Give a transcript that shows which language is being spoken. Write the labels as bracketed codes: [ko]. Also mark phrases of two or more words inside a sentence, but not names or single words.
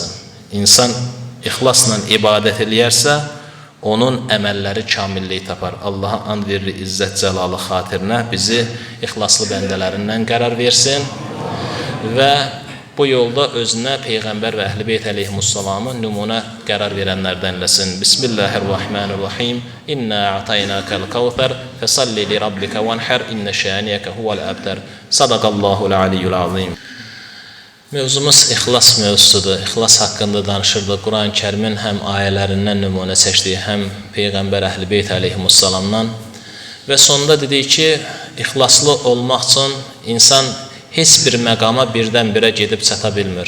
[az] İnsan ixlasla ibadət eləyərsə, onun əməlləri kamillik tapar. Allaha and verir İzzət Cəlalı xatirinə bizi ixlaslı bəndələrindən qərar versin və bu yolda özünə Peyğəmbər və Əhl-i Beyt əleyhimussalamı nümunə qərar verənlərdən eləsin. [ar] بسم الله الرحمن الرحيم إنا أعطيناك الكوثر فصل لربك وانحر إن شانئك هو الأبتر. صدق الله العلي العظيم. [az] Mövzumuz ixlas mövzusudur. İxlas haqqında danışırdıq. Quran-ı Kərimin həm ayələrindən nümunə çəkdiyi, həm Peyğəmbər Əhl-i Beyt əleyhimussalamdan. Və sonda dedik ki, ixlaslı olmaq üçün insan heç bir məqama birdən-birə gedib çata bilmir.